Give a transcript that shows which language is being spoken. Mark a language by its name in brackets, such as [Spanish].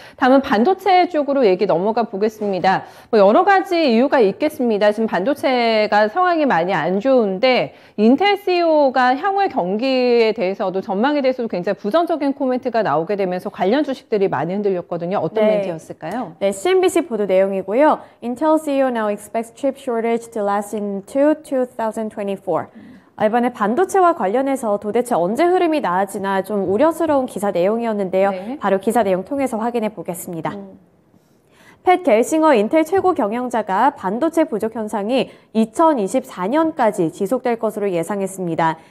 [Korean] 다음은 반도체 쪽으로 얘기 넘어가 보겠습니다. 여러 가지 이유가 있겠습니다. 지금 반도체가 상황이 많이 안 좋은데 인텔 CEO가 향후의 경기에 대해서도 전망에 대해서도 굉장히 부정적인 코멘트가 나오게 되면서 관련 주식들이 많이 흔들렸거든요. 어떤 멘트였을까요? 네, CNBC 보도 내용이고요. [English] Intel CEO now expects chip shortage to last into 2024. [Korean] 이번에 반도체와 관련해서 도대체 언제 흐름이 나아지나 좀 우려스러운 기사 내용이었는데요. 네. 바로 기사 내용 통해서 확인해 보겠습니다. 팻 겔싱어 인텔 최고 경영자가 반도체 부족 현상이 2024년까지 지속될 것으로 예상했습니다.